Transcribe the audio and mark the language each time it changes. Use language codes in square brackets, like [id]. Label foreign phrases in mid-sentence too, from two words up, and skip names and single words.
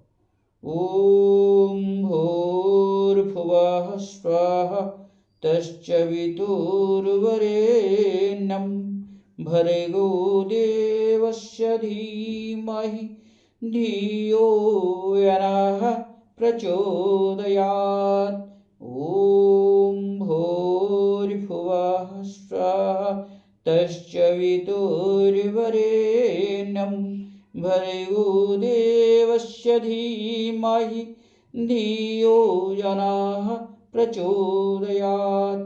[sa] ଓମ୍ ଭୂର୍ଭୁବଃ ସ୍ୱଃ ତତ୍ସବିତୁର୍ବରେଣ୍ୟଂ ଭର୍ଗୋ ଦେବସ୍ୟ ଧୀମହି ଧିୟୋ ୟନଃ प्रचोदयात्। ॐ भूर्भुवः स्वः तश्चवितुर्वरेण्यं भर्गो देवस्य धीमहि धियो यनः प्रचोदयात्।